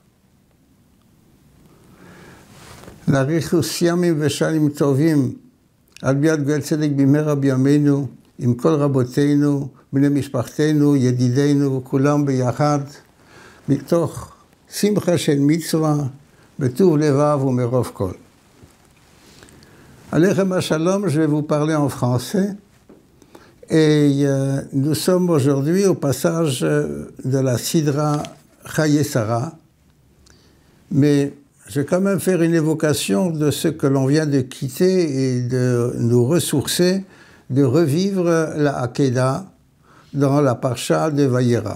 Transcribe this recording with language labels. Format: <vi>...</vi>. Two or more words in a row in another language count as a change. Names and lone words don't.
<he>לאריכות ימים ושנים טובים על ביאת גואל צדק במהרה בימינו, עם כל רבותינו, בני משפחתנו, ידידינו, כולם ביחד, מתוך שמחה של מצווה, בטוב לבב ומרוב כל. עליכם שלום,</he> <fr>je vais vous parler en français. Et nous sommes aujourd'hui au passage de la Sidra Chaye Sarah. Mais je vais quand même faire une évocation de ce que l'on vient de quitter et de nous ressourcer, de revivre la Hakeda dans la Parsha de Vayera.</fr>